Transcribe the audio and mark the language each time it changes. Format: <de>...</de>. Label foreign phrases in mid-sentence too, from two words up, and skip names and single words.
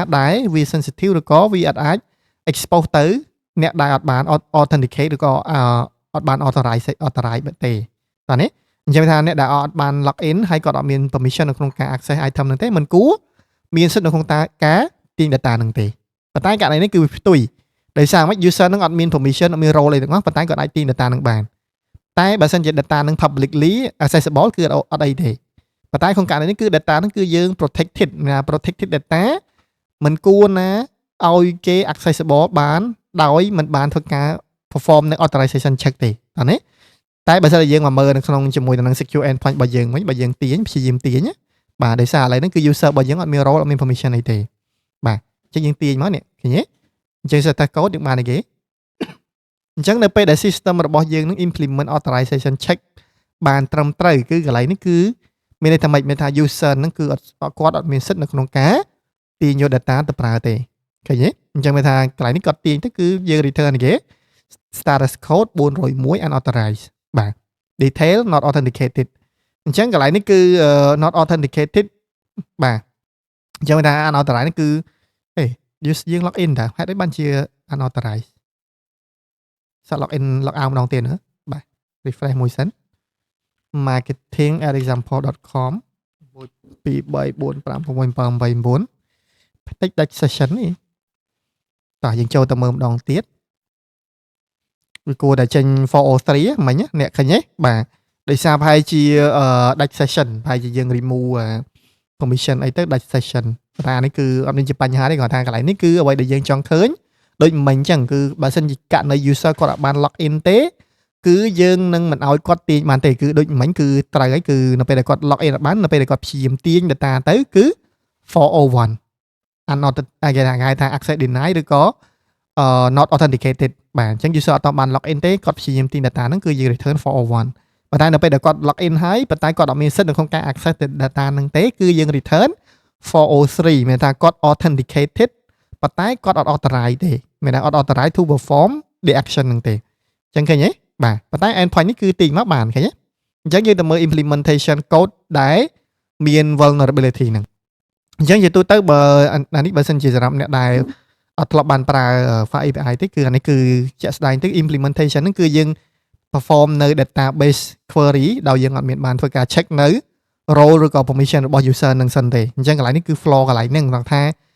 <km>ដែលវា sensitive ឬក៏វាអាច expose ទៅអ្នកដែលអត់បាន authenticate ឬក៏អត់បាន authorize ទេតោះនេះអញ្ចឹងថាអ្នកដែលអត់បាន</km> <en>log in</en> <km>ហើយគាត់អត់មាន permission នៅក្នុងការ</km> <en>access item</en> <km>ហ្នឹងទេមិនគួរមានសិទ្ធិនៅក្នុងការទាញ data ហ្នឹងទេប៉ុន្តែករណីនេះគឺវាផ្ទុយដោយសារមិន user ហ្នឹងអត់មាន permission អ ត់មាន role អីទាំងអស់ប៉ុន្តែគាត់អាចទាញ data ហ្នឹងបានតែបើសិនជា data ហ្នឹង</km> <en>publicly accessible</en> <km>គឺអត់អីទេប៉ុន្តែក្នុងករណីនេះគឺ data ហ្នឹងគឺយើង</km> <en>protected data</en> <km>មិនគួរណាឲ្យគេ accessible បានដោយមិនបានធ្វើការ perform នៅ</km> <en>authorization check</en> <km>ទេអានេះតែបើសិនជាយើងមកមើលនៅក្នុងជាមួយនឹង</km> <en>secure endpoint</en> <km>របស់យើងវិញបើយើងទាញព្យាយាមទាញបាទដោយសារឥឡូវហ្នឹងគឺ user របស់យើងអត់មាន role អត់មាន permission អីទេបាទអញ្ចឹងយើងទាញមកនេះឃើញទេអញ្ចឹង</km> <en>set code</en> <km>យើងបានអីគេអញ្ចឹងនៅពេលដែល system របស់យើងនឹង</km> <en>implement authorization check</en> <km>បាន ត្រឹមត្រូវគឺកន្លែងនេះគឺមានន័យថាម៉េចមានថា user ហ្នឹងគឺគាត់អត់មានសិទ្ធិនៅក្នុងការទាញយក data ទៅប្រើទេឃើញទេអញ្ចឹងមានថាកន្លែងនេះគាត់ទាញទៅគឺយើង return គេ</km> <en>status code 401 unauthorized</en> <km>បាទ</km> <en>detail not authenticated</en> <km>អញ្ចឹងកន្លែងនេះគឺ</km> <en>not authenticated</en> <km>បាទអញ្ចឹងថា unauthorized នេះគឺយើង</km> <en>log in</en> <km>តើហេតុអីបានជា unauthorized សាក់</km> <en>log in log out</en> <km>ម្ដងទៀតណាបាទ refresh មួយសិន marketing@example.com 1 2 3 4 5 6 7 8 9 តិចដាច់ session នេះតោះយើងចូលទៅមើលម្ដងទៀតវាគួរតែចេញ 403 មិញអ្នកឃើញទេបាទដោយសារប្រហែលជាដាច់ session ប្រហែលជាយើង</km> <en>remove permission</en> <km>អីទៅដាច់ session តែអានេះគឺអត់មានជាបញ្ហាទេគាត់ថាកន្លែងនេះគឺអ្វី ដែលយើងចង់ឃើញដូចមិញអញ្ចឹងគឺបើសិនជាករណី user គាត់អត់បាន</km> <en>log in</en> <km>ទេគឺយើងនឹងមិនឲ្យគាត់ទាញបានទេគឺដូចមិញគឺត្រូវហើយគឺនៅពេលដែលគាត់</km> <en>log in</en> <km>អត់បាននៅពេលដែលគាត់ព្យាយាម ទាញ data ទៅគឺ 401 គេថា</km> <en>access denied</en> <km>ឬក៏</km> <en>not authenticated</en> <km>បាទអញ្ចឹង user អត់បាន</km> <en>log in</en> <km>ទេគាត់ព្យាយាមទាញ data ហ្នឹងគឺយើង return 401ប៉ុន្តែនៅពេល ដែលគាត់</km> <en>log in</en> <km>ហើយប៉ុន្តែគាត់អត់មានសិទ្ធិនៅក្នុងការ</km> <en>access data</en> <km>ហ្នឹងទេគឺយើង return 403មានថាគាត់ authenticated ប៉ុន្តែគាត់អត់ authorize ទេមាន ថាអត់</km> <en>authorize to perform the action</en> <km>ហ្នឹងទេអញ្ចឹងឃើញទេបាទប៉ុន្តែ endpoint នេះគឺទាញមកបានឃើញទេអញ្ចឹងយើងទៅមើល</km> <en>implementation code</en> <km>ដែលមាន vulnerability ហ្នឹងអញ្ចឹងនិយាយទៅបើអានេះបើសិនជាសម្រាប់អ្នកដែលអត់ធ្លាប់បានប្រើ</km> <en>file API</en> <km>ទេគឺអានេះគឺជាក់ស្ដែងទៅ implementation ហ្នឹងគឺយើង perform នៅ</km> <en>database query</en> <km>ដោយយើងអត់មានបានធ្វើការ check នៅ role ឬក៏ permission របស់ user នឹងសិនទេអញ្ចឹងកន្លែងនេះគឺ flaw កន្លែងហ្នឹងគាត់ថា</km>